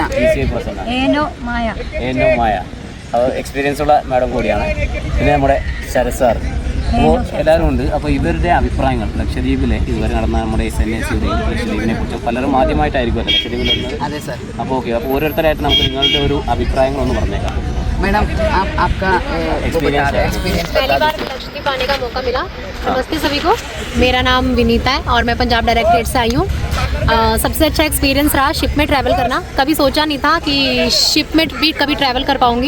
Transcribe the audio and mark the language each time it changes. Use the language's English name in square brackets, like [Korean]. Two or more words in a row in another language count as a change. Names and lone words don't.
[Malayalam] ഏന്നോ മായ എക്സ്പീരിയൻസ് ഉള്ള മാഡം കൂടിയാണ്. പിന്നെ നമ്മുടെ ശരത് സാർ. അപ്പോൾ എല്ലാവരും ഉണ്ട്. അപ്പോൾ ഇവരുടെ അഭിപ്രായങ്ങൾ ലക്ഷദ്വീപിലെ ഇതുവരെ നടന്ന നമ്മുടെ SNACയുടെയും ലക്ഷദ്വീപിനെ കുറിച്ച് പലരും ആദ്യമായിട്ടായിരിക്കുമല്ലോ ലക്ഷദ്വീപിൽ വരുന്നത്. അതെ സർ. അപ്പോൾ ഓക്കെ, അപ്പോൾ ഓരോരുത്തരായിട്ട് നമുക്ക് നിങ്ങളുടെ ഒരു അഭിപ്രായങ്ങളൊന്ന് പറഞ്ഞേക്കാം. [Hindi] मैडम आपका एक्सपीरियंस पहली बार लक्षद्वीप आने का मौका मिला। नमस्ते सभी को, मेरा नाम विनीता है और मैं पंजाब डायरेक्टरेट से आई हूँ। सबसे अच्छा एक्सपीरियंस रहा शिप में ट्रैवल करना। कभी सोचा नहीं था कि शिप में भी कभी ट्रैवल कर पाऊँगी।